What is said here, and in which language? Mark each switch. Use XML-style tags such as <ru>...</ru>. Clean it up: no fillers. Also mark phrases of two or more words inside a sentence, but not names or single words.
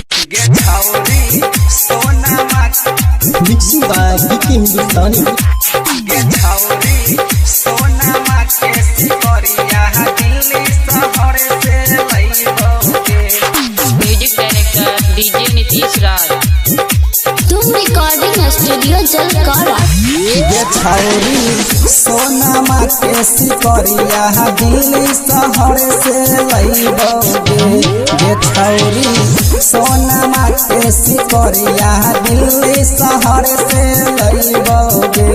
<en>mixing by बीके हिंदुस्तानी। music director DJ नीतीश राज। तुम recording studio जलकारा।</en> <anp>गे छौरी सोनमा के सिकरिया दिल्ली शहर से लैबोगे। गे छौरी सोनमा के सिकरिया दिल्ली शहर से लैबोगे।</anp>